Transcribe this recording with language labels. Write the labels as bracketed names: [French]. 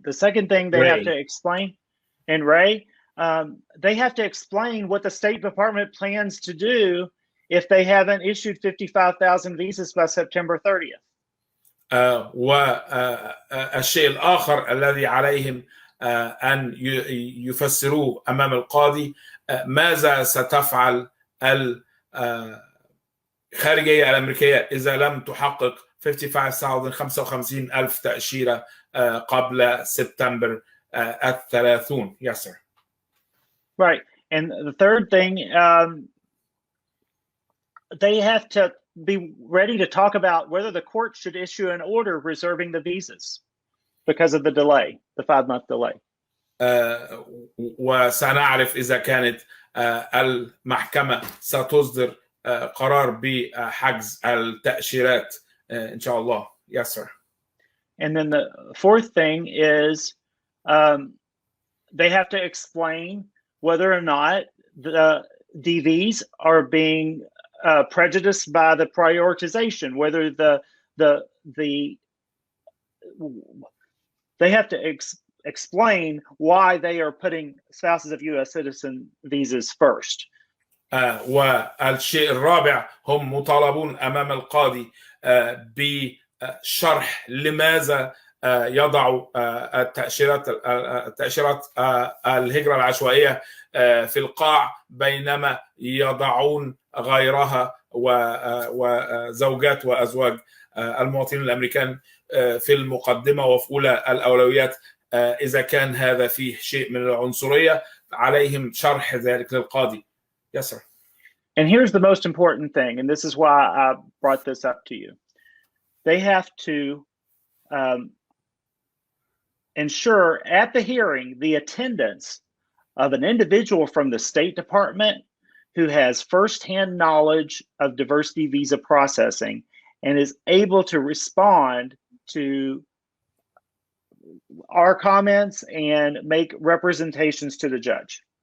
[English] The second thing they have to explain, and Ray, they have to explain what the State Department plans to do if they haven't issued 55,000 visas by September 30th. [Arabic] والشيء الآخر الذي عليهم أن يفسروه أمام القاضي ماذا ستفعل الخارجية الأمريكية إذا لم تحقق 55,000 تأشيرة قبل سبتمبر 30. [English] Yes, sir. Right. And the third thing, they have to be ready to talk about whether the court should issue an order reserving the visas because of the delay, the 5-month delay. [Arabic] وسنعرف إذا كانت المحكمة ستصدر قرار بحجز التأشيرات إن شاء الله. [English] Yes, sir. And then the fourth thing is they have to explain whether or not the DVs are being prejudiced by the prioritization, whether they have to explain why they are putting spouses of U.S. citizen visas first. [Arabic] والشيء الرابع هم مطالبون أمام القاضي بشرح لماذا يضعوا التأشيرات الهجرة العشوائية في القاع بينما يضعون غيرها وزوجات وأزواج المواطنين الأمريكان في المقدمة وفي أولى الأولويات. إذا كان هذا فيه شيء من العنصرية عليهم شرح ذلك للقاضي. [English] Yes, sir. And here's the most important thing, and this is why I brought this up to you. They have to ensure at the hearing the attendance of an individual from the State Department who has firsthand knowledge of diversity visa processing and is able to respond to our comments and make representations to the judge.